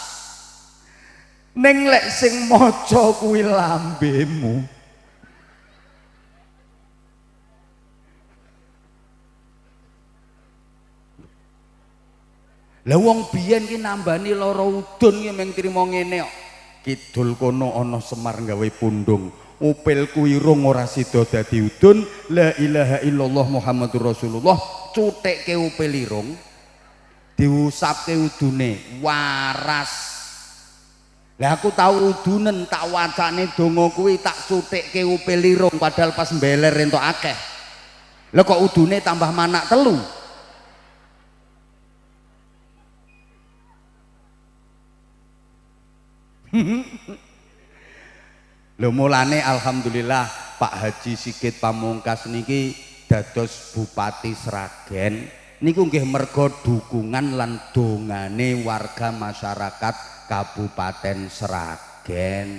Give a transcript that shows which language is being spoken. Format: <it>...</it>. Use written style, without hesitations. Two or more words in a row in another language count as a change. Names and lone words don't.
<jv>Ning lek sing maca kuwi lambemu, lah wong biyen ki nambani lara udun ki mung trimo ngene kok. Kidul kono ana Semar gawe pundung, upilku irung ora sida dadi udun.</jv> <ar>لا إله إلا الله محمد رسول الله.</ar> <jv>Cutekke upil irung, diusapke udune waras. Lah aku tahu udunen tak wacane donga kuwi tak cutekke upil irung padahal pas mbeler entuk akeh. Lah kok udune tambah manak telu. Lho mulane alhamdulillah Pak Haji Sigit Pamungkas niki dados Bupati Sragen niku nggih merga dukungan lan dongane warga masyarakat Kabupaten Sragen.</jv>